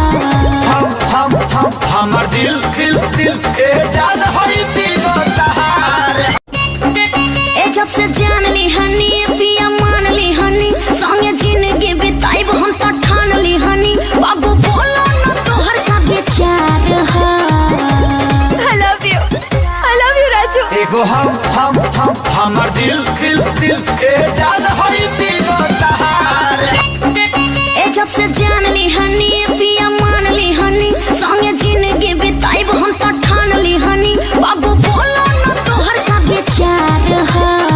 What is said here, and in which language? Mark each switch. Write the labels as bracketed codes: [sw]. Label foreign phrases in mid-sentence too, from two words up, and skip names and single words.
[bho] हमर दिल ए जान होई पीगो तहार। ए जब से जान ली हनी पिया मान ली हनी संगे जिंदगी बिताइब हम तो ठान ली हनी बाबू बोलो न तोहर का विचार है। [en] I love you राजू। [bho] एगो हमर दिल ए जान होई पीगो तहार। ए जब से जान ली हनी पिया मान ली हनी संगे जिंदगी बिताइब हम तो ठान ली हनी बाबू बोलो न तोहर का विचार है।